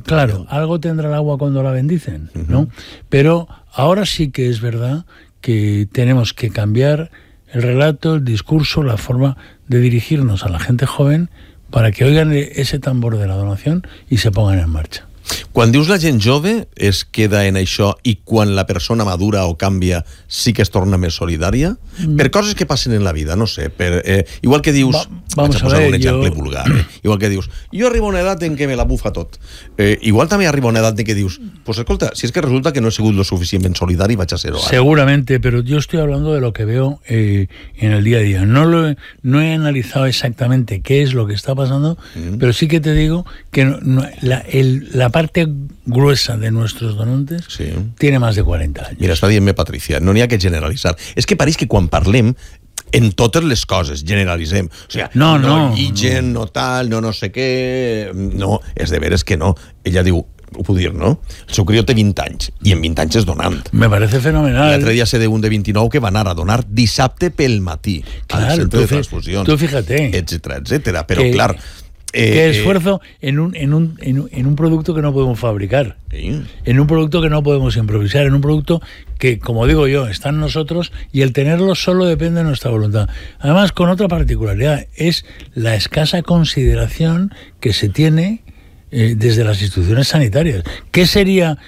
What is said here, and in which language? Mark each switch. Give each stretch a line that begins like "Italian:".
Spanish: ¿Te claro, te algo tendrá el agua cuando la bendicen, ¿no? Uh-huh. Pero ahora sí que es verdad que tenemos que cambiar el relato, el discurso, la forma de dirigirnos a la gente joven, para que oigan ese tambor de la donación y se pongan en marcha.
Catalan: Quan dius la gent jove es queda en això i quan la persona madura o canvia sí que es torna més solidària, per coses que passen en la vida, no sé, per, igual que dius, vaig a posar un exemple vulgar, igual que dius, jo arribo a una edat en què me la bufa tot, igual també arribo a una edat en què dius, pues escolta, si és que resulta que no he sigut lo suficientment solidari, vaig a ser-ho ara. Segurament, però jo estic
Spanish: hablando de lo que veo en el dia a dia.
Catalan: No he analitzat exactament què és lo que està passant, però sí que
Spanish: te digo que la parte gruesa de nuestros donantes sí. Tiene más de 40 años.
Catalan: Mira, está dient-me Patricia, no n'hi ha que generalitzar. És que pareix que quan parlem en totes les coses generalitzem. O sigui, no, tal, no sé què... No, és de veres que no. Ella diu, ho puc dir, no? El seu crió té 20 anys, i en 20 anys és donant.
Spanish: Me parece fenomenal.
Catalan: L'altre dia sé d'un de 29 que va anar a donar dissabte pel matí
Spanish: claro,
Catalan: al centre de transfusions.
Spanish: Tu fíjate.
Catalan: Etcètera, etcètera. Però, que... clar...
Spanish: qué esfuerzo en un producto que no podemos fabricar, ¿sí? En un producto que no podemos improvisar, en un producto que, como digo yo, está en nosotros y el tenerlo solo depende de nuestra voluntad. Además, con otra particularidad, es la escasa consideración que se tiene desde las instituciones sanitarias. ¿Qué sería?